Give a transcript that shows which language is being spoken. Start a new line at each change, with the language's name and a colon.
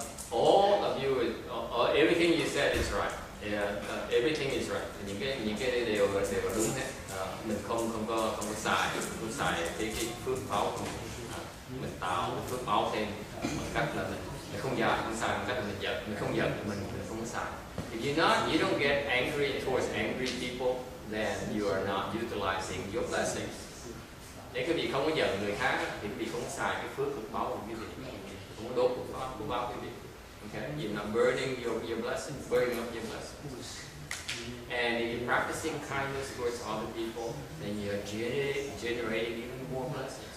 English: All of you, everything you said is right. Yeah, everything is right.
Vietnamese: Những cái đều đúng hết. Mình không có xài cái phước báo của mình tạo phước báo thêm bằng cách là mình không giận, không xài bằng cách là mình không giận, mình không không xài.
English: If you don't get angry towards angry people, then you are not utilizing your blessings.
Vietnamese: Nếu quý vị không có giận người khác thì quý vị không xài cái phước phước báo của quý vị, không có đốt phước báo quý vị.
English: Okay, you're not burning your blessings, burning up your blessings. And if you're practicing kindness towards other people, then you're generating even more blessings.